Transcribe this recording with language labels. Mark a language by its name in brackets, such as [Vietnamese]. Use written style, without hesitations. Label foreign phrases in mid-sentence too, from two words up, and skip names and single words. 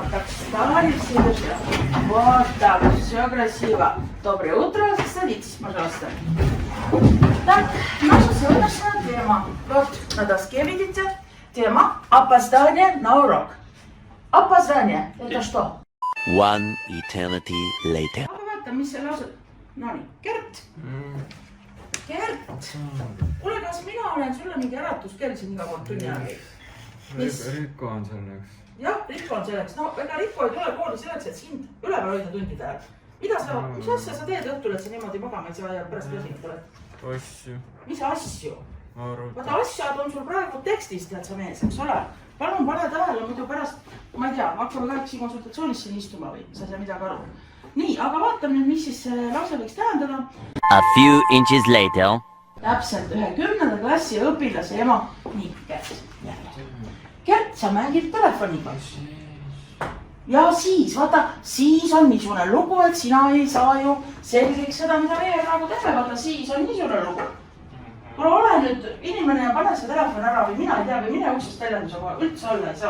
[Russian] Так, встали все друзья. Вот так, все красиво. Доброе утро. Садитесь, пожалуйста. Так, наша сегодняшняя тема. Вот на доске видите. Тема опоздание на урок. Опоздание. Это что? [English] One eternity later. [Estonian] Vaata, mis see lause... Nonii, Gert. Gert. Kuule, kas mina olen sulle mingi äratuskell siin iga kord tunni ajal? Rikko on selleks. Jah, Rikko on selleks. No, ega Rikko ei tule kooli selleks, et sind üleval hoida tundide ajal. Mis asja sa teed õhtul, et sa niimoodi magama ei saa ja pärast väsinud oled? Asju. Mis asju? Arvuta. Vaata, asjad on sul praegu tekstis, tead sa mees, eks ole? Palun pane tähele, muidu pärast, ma ei tea, hakkame kahekesi konsultatsioonis siin istuma või sa ei saa midagi aru. Nii, aga vaatame nüüd, mis siis lause võiks tähendada. [English] A few inches later. [Estonian] Täpselt ühe 10. klassi õpilase ema. Nii, Gert. Gert, sa mängid telefoniga. Ja siis, vaata, siis on niisugune lugu, et sina ei saa ju selgeks seda, mida meie praegu teeme. Vaata, siis on niisugune lugu. Kuule, ole nüüd inimene ja pane see telefon ära või mina ei tea või mine uksest teljendusega üldse olla ei saa.